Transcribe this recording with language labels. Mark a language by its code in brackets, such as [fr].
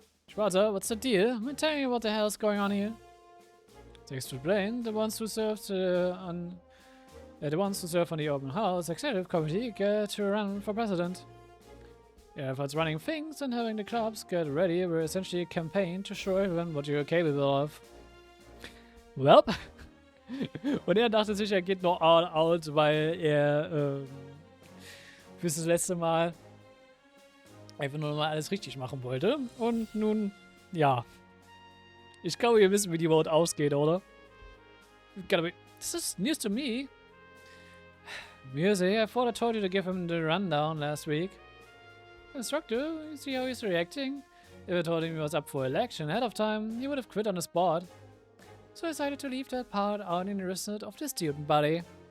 [en] Schwarzer, what's the deal? Tell me what the hell's going on here. To explain, the ones who serve on the open house executive committee get to run for president. The efforts running things and having the clubs get ready were essentially a campaign to show everyone what you're capable of. [de] Well, und er dachte sich, er geht noch [en] all out, [de] weil er fürs das letzte Mal einfach nur mal alles richtig machen wollte. Und nun, ja. Ich glaube, wir wissen, wie die Vote ausgeht, oder? [en] This is news to me. Music, I thought I told you to give him the rundown last week. Instructor, you see how he's reacting? If I told him he was up for election ahead of time, he would have quit on the spot. So I decided to leave that part out in the rest of the student body.